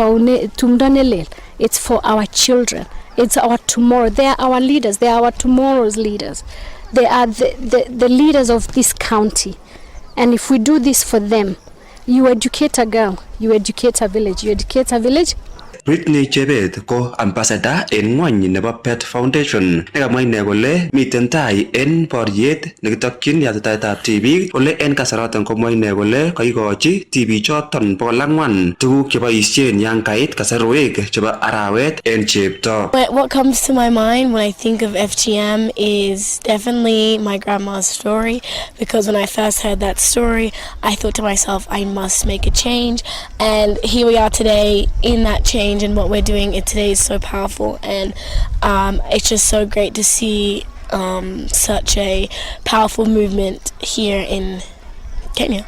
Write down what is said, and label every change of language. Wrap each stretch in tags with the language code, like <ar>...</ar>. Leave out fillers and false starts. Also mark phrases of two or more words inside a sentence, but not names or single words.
<en>It's for our children. It's our tomorrow. They are our leaders. They are our tomorrow's leaders. They are the leaders of this county. And if we do this for them, you educate a girl, you educate a village, you educate a village.</en> <sgc>Britney Chebet ko ambassador en ngwony nebo Pet Foundation nekamwa ine kole miten tai en boriet nekitokyin yatitaetab tibik kole en kasaraton komwa ine kole kaikochi tibichoton 400 tuguk cheboisien yan kait kasarwek chebo arawet en chepto.</sgc> <en>What comes to my mind when I think of FGM is definitely my grandma's story, because when I first heard that story I thought to myself I must make a change, and here we are today in that change. And what we're doing today is so powerful, and it's just so great to see such a powerful movement here in Kenya.</en>